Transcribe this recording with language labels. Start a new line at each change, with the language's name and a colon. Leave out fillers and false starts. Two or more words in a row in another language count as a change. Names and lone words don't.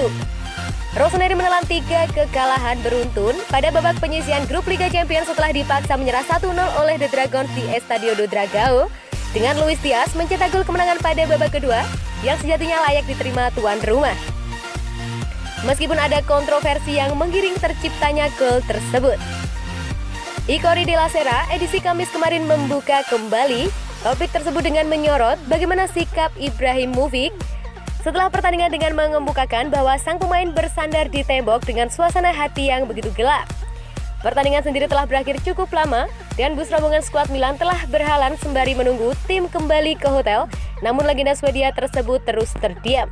Indonesian: Rossoneri menelan 3 kekalahan beruntun pada babak penyisihan grup Liga Champions setelah dipaksa menyerah 1-0 oleh The Dragons di Estadio do Dragão, dengan Luis Diaz mencetak gol kemenangan pada babak kedua yang sejatinya layak diterima tuan rumah. Meskipun ada kontroversi yang menggiring terciptanya gol tersebut. Icori de la Sera edisi Kamis kemarin membuka kembali topik tersebut dengan menyorot bagaimana sikap Ibrahimovic setelah pertandingan dengan mengemukakan bahwa sang pemain bersandar di tembok dengan suasana hati yang begitu gelap. Pertandingan sendiri telah berakhir cukup lama dan bus rombongan skuad Milan telah berhalang sembari menunggu tim kembali ke hotel, namun legenda Swedia tersebut terus terdiam.